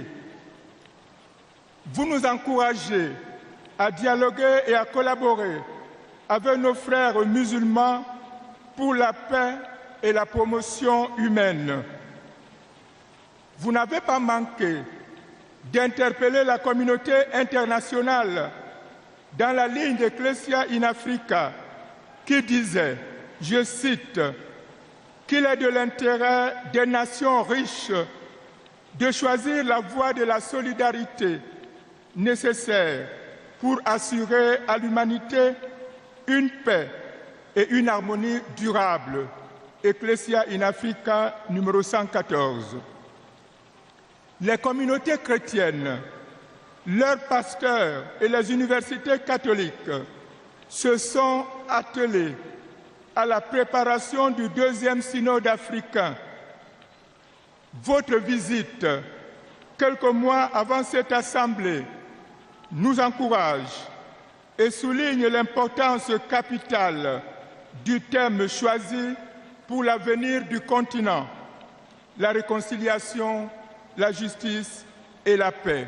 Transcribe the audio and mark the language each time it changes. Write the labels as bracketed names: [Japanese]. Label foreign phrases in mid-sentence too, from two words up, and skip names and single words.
[French] Vous nous encouragez à dialoguer et à collaborer avec nos frères musulmans pour la paix et la promotion humaine. Vous n'avez pas manqué d'interpeller la communauté internationale dans la ligne d'Ecclesia in Africa qui disait, je cite, qu'il est de l'intérêt des nations riches de choisir la voie de la solidarité nécessaire pour assurer à l'humanité une paix et une harmonie durable. Ecclesia in Africa numéro 114. Les communautés chrétiennes, leurs pasteurs et les universités catholiques se sont attelés à la préparation du deuxième synode africain. Votre visite, quelques mois avant cette assemblée, nous encourage et souligne l'importance capitale du thème choisi pour l'avenir du continent, la réconciliation, la justice et la paix.